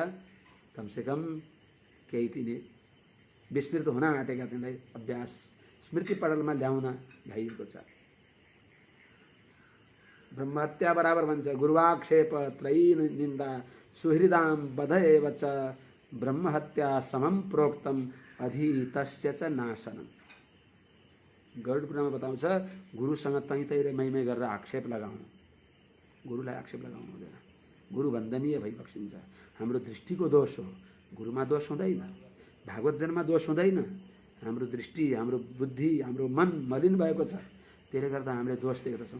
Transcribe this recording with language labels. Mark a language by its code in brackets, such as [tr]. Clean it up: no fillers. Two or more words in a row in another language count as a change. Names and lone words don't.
[ne] कमसेकम केही तिनी विस्मृत हुन आँटेका तिनलाई अभ्यास स्मृति पटलमा ल्याउन भइएको छ। ब्रह्महत्या बराबर भन्छ, [sa] गुरुवाक्षेप त्रयी निन्दा सुहृदाम बधएव च, ब्रह्महत्या समम प्रोक्तम अधीतस्य च नाशनम। [ne] गरुड पुराणमा बताउँछ, गुरुसँग तै र मै गरेर आक्षेप लगाउनु, गुरुलाई आक्षेप लगाउनु हुँदैन, गुरु वन्दनीय भइबक्सिन्छ। हाम्रो दृष्टिको दोष हो, गुरुमा दोष हुँदैन, भागवतजनमा दोष हुँदैन। हाम्रो दृष्टि, हाम्रो बुद्धि, हाम्रो मन मलिन भएको छ, त्यसले गर्दा हामीले दोष देख्दछौँ।